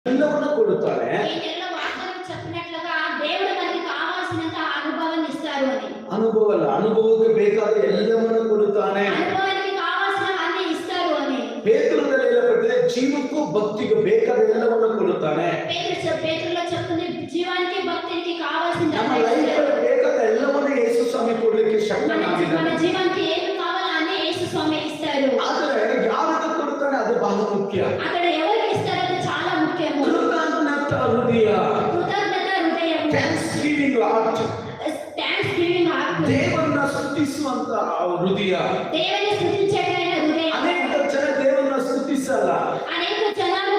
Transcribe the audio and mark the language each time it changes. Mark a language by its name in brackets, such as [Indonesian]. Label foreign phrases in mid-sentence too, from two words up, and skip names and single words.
[Kannada] ಎಲ್ಲವನ್ನೂ ಕೊಡುತ್ತಾನೆ. [Telugu] చెప్పినట్లుగా దేవుడు మనకి కావాల్సినంత అనుభవాన్ని ఇస్తారు అని. [Kannada] ಅನುಭವ ಅಲ್ಲ, ಅನುಭವಕ್ಕೆ ಬೇಕಾದ ಎಲ್ಲವನ್ನೂ ಕೊಡುತ್ತಾನೆ. [Telugu] అనుభవానికి కావాల్సిన అన్ని ఇస్తారు అని. [Kannada] ಪೇತ್ರನಲ್ಲಿ ಹೇಳಲ್ಪಟ್ಟಿದೆ, ಜೀವಕ್ಕೂ ಭಕ್ತಿಗೂ ಬೇಕಾದ ಎಲ್ಲವನ್ನೂ ಕೊಡುತ್ತಾನೆ. [Telugu] పేతురులో చెప్తుంది, జీవానికి భక్తికి కావాల్సిన [Kannada] ನಮ್ಮ ಲೈಫಲ್ಲಿ ಬೇಕಾದ ಎಲ್ಲವನ್ನೂ ಯೇಸು ಸ್ವಾಮಿ ಕೊಡ್ಲಿಕ್ಕೆ ಶಕ್ತನಾಗಿದ್ದಾನೆ. [Telugu] మన జీవానికి ఏమి కావాలో అన్ని యేసు స్వామి ఇస్తారు. [Kannada] ಆದರೆ ಯಾರಿಗೆ ಕೊಡುತ್ತಾನೆ ಅದು ಬಹಳ ಮುಖ್ಯ. [Telugu] అక్కడ ఎవరికి ఇస్తారో అది చాలా ముఖ్యము. [Kannada] ಕೃತಜ್ಞತ ಹೃದಯ, [Telugu] కృతజ్ఞత హృదయము, [English] thanks giving heart, thanks giving heart, [Kannada] ದೇವರನ್ನ ಸ್ತುತಿಸುವಂತ ಹೃದಯ. [Telugu] దేవుని స్తుతించేటైన హృదయం. [Kannada] ಅನೇಕ ಜನ ದೇವರನ್ನ ಸ್ತುತಿಸಲ್ಲ. ಅನೇಕ ಜನ